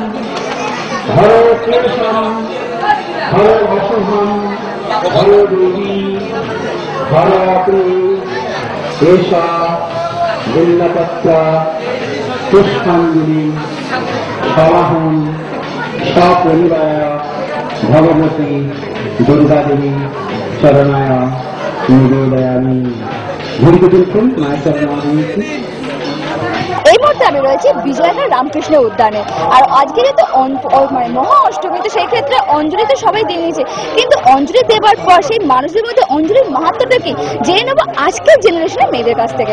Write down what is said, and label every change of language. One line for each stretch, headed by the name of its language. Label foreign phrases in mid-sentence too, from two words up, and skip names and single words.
Sanskrit: हरे क्लेशं हरे अशुभं हरे देवी हरे अग्नि एषा बिल्लपत्र पुष्पाञ्जलि सवाहं सपरिवार भगवती दुर्गादेवी चरणाय निवेदयामि।
Bangla: ঘড়িতে দেখুন মায়ের চরণে। এই মুহূর্তে আমি রয়েছি বিজয়নগর রামকৃষ্ণ উদ্যানে, আর আজকে যেহেতু মানে মহা অষ্টমী, তো সেই ক্ষেত্রে অঞ্জলি তো সবাই দিয়ে নিয়েছে, কিন্তু অঞ্জলি দেবার পর সেই মানুষদের মধ্যে অঞ্জলির মাহাত্ম্যটা কি জেনে নেবো আজকের জেনারেশনের মেয়েদের কাছ থেকে।